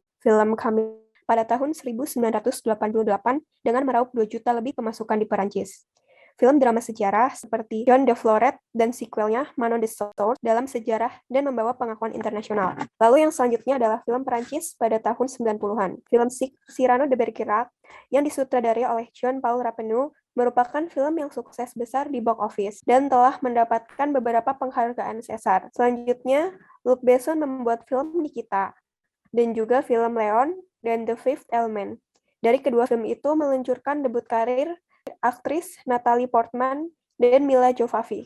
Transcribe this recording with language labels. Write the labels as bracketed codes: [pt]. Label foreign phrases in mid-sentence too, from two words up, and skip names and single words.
[id] Film kami pada tahun 1988 dengan meraup 2 juta lebih pemasukan di Perancis. Film drama sejarah seperti John de Florette dan sequelnya Manon de Saussure dalam sejarah dan membawa pengakuan internasional. Lalu yang selanjutnya adalah film Perancis pada tahun 90-an. Film Cyrano de Bergerac yang disutradarai oleh Jean-Paul Rappeneau merupakan film yang sukses besar di [en] box office [id] dan telah mendapatkan beberapa penghargaan César. Selanjutnya, Luc Besson membuat film Nikita dan juga film Leon dan The Fifth Element. Dari kedua film itu meluncurkan debut karir aktris Natalie Portman dan Mila Jovovich.